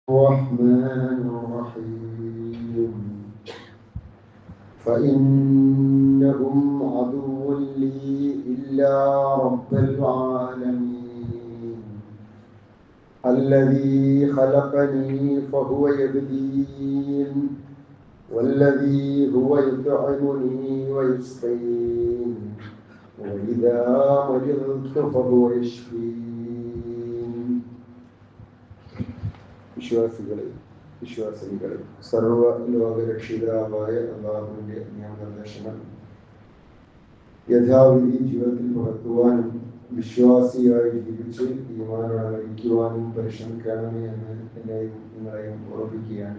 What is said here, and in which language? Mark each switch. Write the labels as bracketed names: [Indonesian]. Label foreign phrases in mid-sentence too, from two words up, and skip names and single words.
[Arabic] الرحمن الرحيم فإنهم عدو لي إلا رب العالمين الذي خلقني فهو يهدين والذي هو يطعمني ويسقين وإذا مرضت فهو يشفين. [Malayalam] വിശ്വാസികളെ സർവലോകരക്ഷിതാവായ അല്ലാഹുവിന്റെ നിയമനിർദ്ദേശങ്ങൾ യഥാവിധി ജീവിതത്തിൽ പകർത്തുവാനും വിശ്വാസിയായി ജീവിച്ച് ഈമാനോടെ മരിക്കുവാനും പരിശ്രമിക്കണമേ എന്ന് എന്നെയും നിങ്ങളെയും ഓർമ്മിക്കുകയാണ്.